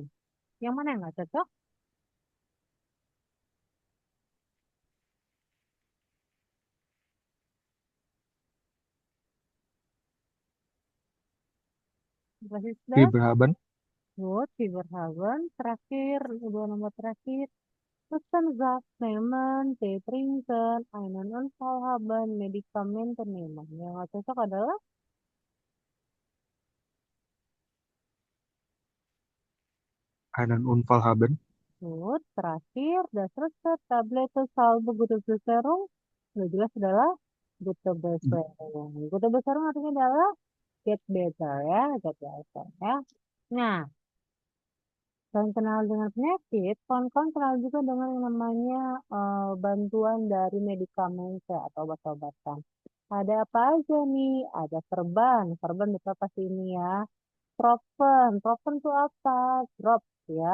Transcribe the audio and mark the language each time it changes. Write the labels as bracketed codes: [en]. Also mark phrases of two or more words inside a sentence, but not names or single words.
[id] Yang mana yang nggak cocok? [de] Was ist das? Fieberhaben. Gut, Fieberhaben. [id] Terakhir, dua nomor terakhir. [de] Pesan Saft nehmen, Tee trinken, einen Unfall haben, Medikamente nehmen. [id] Yang nggak cocok adalah [de] Einen Unfall haben. gut, terakhir, das Rezept, Tablette, Salbe, Gute Besserung. [id] Sudah jelas adalah [de] Gute Besserung. Gute Besserung [id] artinya adalah [en] get better [id] ya, [en] get better [id] ya. Nah, selain kenal dengan penyakit, kawan-kawan kenal juga dengan yang namanya bantuan dari medikamente atau obat-obatan. Ada apa aja nih? Ada perban, perban betul pasti ini ya. Propen, propen itu apa? Drop ya.